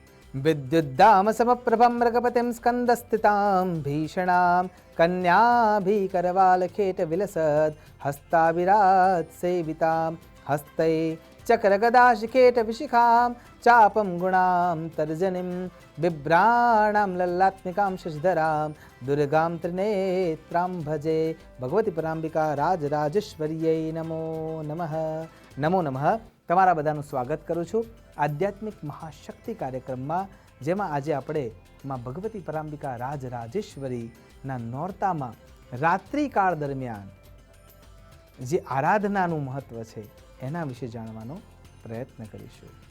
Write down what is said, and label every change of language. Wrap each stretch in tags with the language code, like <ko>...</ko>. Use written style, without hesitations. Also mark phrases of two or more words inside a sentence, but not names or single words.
<sa>विद्युद्दाम समप्रभं मृगपतिं स्कन्दस्थितां भीषणां कन्याभिकरवालखेट विलसद् हस्ताविरात् सेवितां हस्तै चक्रगदाशिखेट विशिखां चापं गुणां तर्जनीं बिभ्राणां लल्लात्मिकां शशिधरां दुर्गां त्रिनेत्रां भजे। भगवती परांबिका राजराजेश्वर्यै नमो नमः। नमो नमः।</sa> <gu>તમારા બધાનું સ્વાગત કરું છું આધ્યાત્મિક મહાશક્તિ કાર્યક્રમમાં, જેમાં આજે આપણે માં ભગવતી પરાંબિકા રાજરાજેશ્વરીના નોરતામાં રાત્રિકાળ દરમિયાન જે આરાધનાનું મહત્વ છે એના વિશે જાણવાનો પ્રયત્ન કરીશું.</gu>